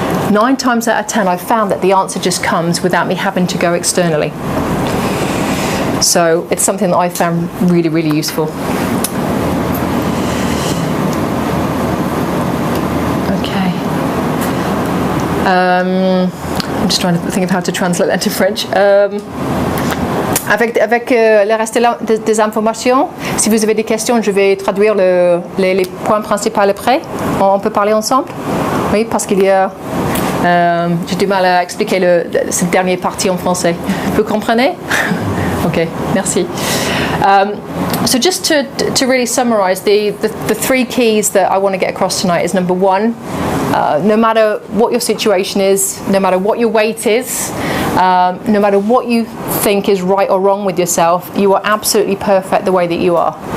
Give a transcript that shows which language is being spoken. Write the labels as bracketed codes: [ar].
[en] 9 times out of 10, I've found that the answer just comes without me having to go externally. So it's something that I found really, really useful. Okay. I'm just trying to think of how to translate that to French. [fr] Avec le reste des informations, si vous avez des questions, je vais traduire les points principaux après. On peut parler ensemble? Oui, parce qu'il y a... j'ai du mal à expliquer cette dernière partie en français. Vous comprenez? Okay, merci. [en] So just to really summarize, the 3 keys that I want to get across tonight is, number 1, no matter what your situation is, no matter what your weight is, no matter what you think is right or wrong with yourself, you are absolutely perfect the way that you are.